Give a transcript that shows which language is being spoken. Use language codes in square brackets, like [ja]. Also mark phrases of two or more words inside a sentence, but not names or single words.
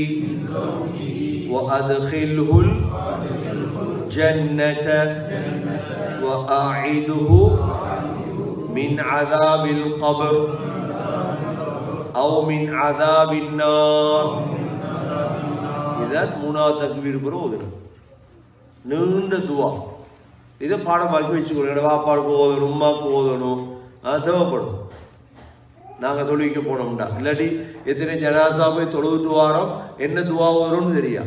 [ar] وأدخله الجنة وأعده من عذاب القبر أو من عذاب النار. [ta] إذا முனா தக்பீர் போதும் நீண்ட துவா. இதை பாடமாக்கி வச்சுக்கணும். வாப்பாவுக்கு ஓதணும், உம்மாவுக்கு ஓதணும், தேவைப்படும். நாங்கள் தொழுவிக்க போனோம்டா, இல்லாட்டி எத்தனை ஜனாசா போய் தொழுவிட்டு வாரோம், என்ன துவா வரும்னு தெரியா.